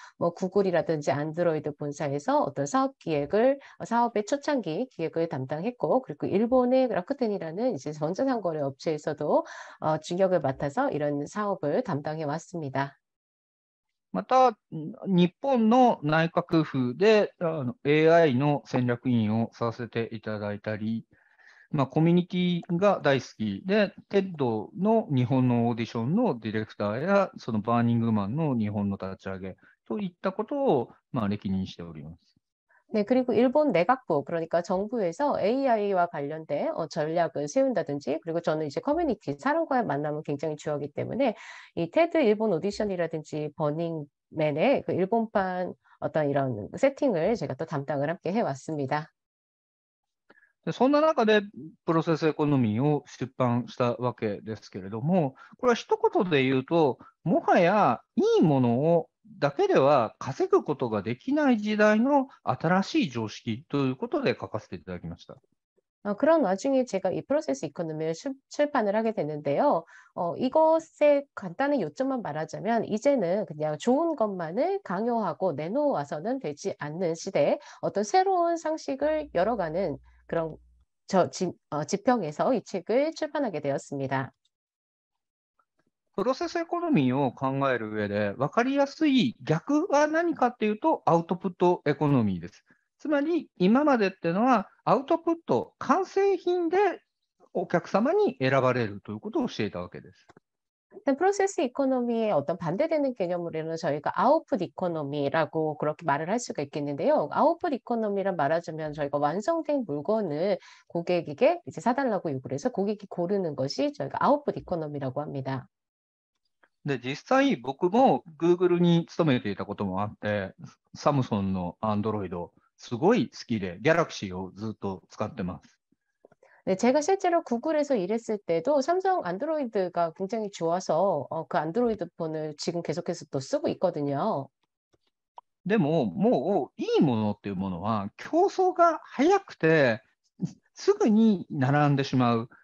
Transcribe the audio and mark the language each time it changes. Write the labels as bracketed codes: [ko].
[ko] 뭐, 구글이라든지 안드로이드 본사에서 어떤 사업의 초창기 기획을 담당했고, 그리고 일본의 라쿠텐이라는 이제 전자상거래 업체에서도 중역을 맡아서 이런 사업을 담당해 왔습니다. [ja] また、日本の内閣府でAI の戦略委員をさせていただいたり、コミュニティが大好きで、TED の日本のオーディションのディレクターや、そのバーニングマンの日本の立ち上げといったことを、歴任しております。 [ko] 네, 그리고 일본 내각부, 그러니까 정부에서 AI와 관련된 전략을 세운다든지, 그리고 저는 이제 커뮤니티, 사람과의 만남은 굉장히 중요하기 때문에 이 테드 일본 오디션이라든지 버닝맨의 그 일본판 어떤 이런 세팅을 제가 또 담당을 함께 해왔습니다. [ja] でそんな中で、プロセスエコノミーを出版したわけですけれども、これは一言で言うと、もはやいいものをだけでは稼ぐことができない時代の新しい常識ということで書かせていただきました。 [ko] 그런 와중에 제가 이 프로세스 이코노미를 출판을 하게 됐는데요. 이것의 간단한 요점만 말하자면 이제는 그냥 좋은 것만을 강요하고 내놓아서는 되지 않는 시대에 어떤 새로운 상식을 열어가는 그런 지평에서 이 책을 출판하게 되었습니다. [ja] プロセスエコノミーを考える上で、分かりやすい逆は何かっていうと、アウトプットエコノミーです。つまり、今までっていうのは、アウトプット、完成品でお客様に選ばれるということを教えたわけです。 [ko] 일단 프로세스 이코노미의 어떤 반대되는 개념으로는 저희가 아웃풋 이코노미라고 그렇게 말을 할 수가 있겠는데요. 아웃풋 이코노미란 말하자면 저희가 완성된 물건을 고객에게 이제 사달라고 요구를 해서 고객이 고르는 것이 저희가 아웃풋 이코노미라고 합니다. [ja] で、実際、僕も Google に勤めていたこともあって、サムソンの Android、すごい好きで、Galaxy をずっと使ってます。 [ko] 네, 제가 실제로 구글에서 일했을 때도 삼성 안드로이드가 굉장히 좋아서 그 안드로이드 폰을 지금 계속해서 또 쓰고 있거든요. [ja] でも、もういいものっていうものは、競争が早くて、すぐに並んでしまう。